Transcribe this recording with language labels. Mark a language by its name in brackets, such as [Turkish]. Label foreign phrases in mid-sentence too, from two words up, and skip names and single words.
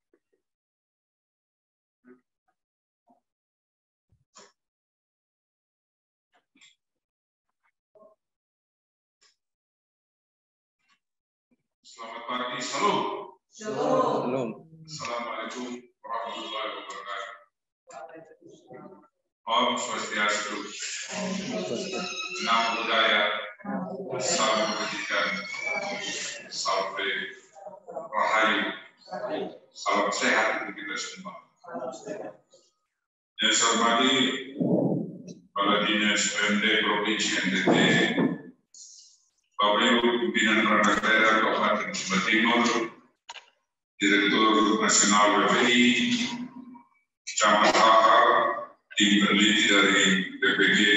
[Indonesian] Selamat pagi, salam. Salam. [Arabic] السلام عليكم ورحمة الله وبركاته. [Indonesian] Om Swastiastu. Namo Buddhaya. Salam kebajikan. Salam rahayu. Salam sehat untuk kita semua. Yang saya hormati Kepala Dinas PMD Provinsi NTT, Bapak Ibu Pimpinan Perangkat Daerah Kabupaten Sumba Timur, Direktur Nasional WPI, Camat Pakar, tim peneliti dari BPG